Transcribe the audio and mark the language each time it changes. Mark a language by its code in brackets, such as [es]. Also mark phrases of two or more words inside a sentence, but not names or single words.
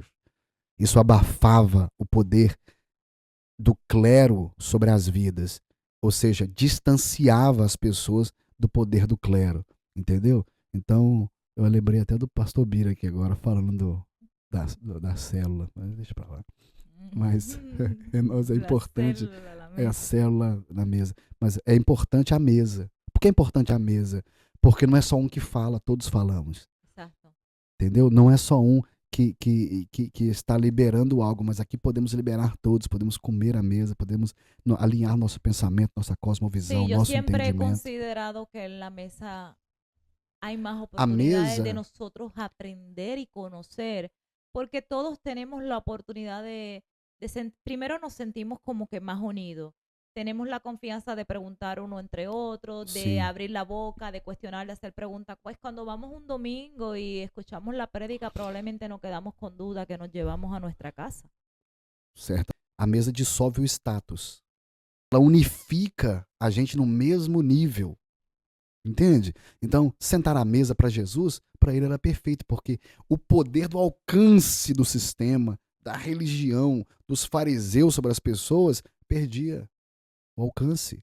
[pt] Isso abafava o poder do clero sobre as vidas. Ou seja, distanciava as pessoas do poder do clero. Entendeu? Então, eu lembrei até do pastor Bira aqui agora, falando da célula. Mas deixa pra lá. Mas é [es] La [pt] importante [es] célula de la [pt] a mesa. célula na mesa. Mas é importante a mesa. Por que é importante a mesa? Porque não é só um que fala, todos falamos. [es] Exacto. [pt] Entendeu? Não é só um que está liberando algo, mas aqui podemos liberar todos, podemos comer à mesa, podemos alinhar nosso pensamento, nossa cosmovisão, [es] Sí, yo [pt] nosso [es] siempre he [pt] entendimento. [es] considerado que en la mesa hay más [pt] A [es] oportunidades de [pt] mesa, [es] nosotros aprender y conocer, porque todos tenemos la oportunidad primero nos sentimos como que más unidos. Tenemos la confianza de preguntar uno entre otros, de [pt] sim, [es] abrir la boca, de cuestionar, de hacer preguntas. Pues cuando vamos un domingo y escuchamos la prédica, probablemente nos quedamos con duda que nos llevamos a nuestra casa. [pt] certo? A mesa dissolve o status. Ela unifica a gente no mesmo nível. Entende? Então, sentar à mesa para Jesus, para ele era perfeito, porque o poder do alcance do sistema, da religião, dos fariseus sobre as pessoas, perdia o alcance.